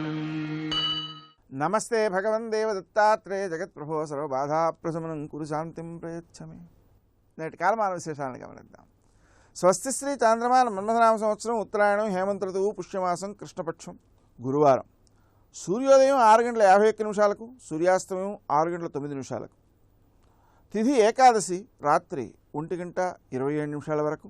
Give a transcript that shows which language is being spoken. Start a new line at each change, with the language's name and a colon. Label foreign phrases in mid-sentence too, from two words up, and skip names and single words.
Sanskrit: नमस्ते भगवन् देवदत्तात्रेय जगत्प्रभो सर्वबाधाप्रशमनं कुरु शान्तिं प्रयच्छमे।
Telugu: నేటి కాలమాన విశేషాలను గమనిద్దాం. స్వస్తి శ్రీ చాంద్రమాన మన్మథనామ సంవత్సరం ఉత్తరాయణం హేమంత ఋతువు పుష్యమాసం కృష్ణపక్షం గురువారం. సూర్యోదయం 6:51 సూర్యాస్తమయం 6:09 తిథి ఏకాదశి రాత్రి 1:27 వరకు.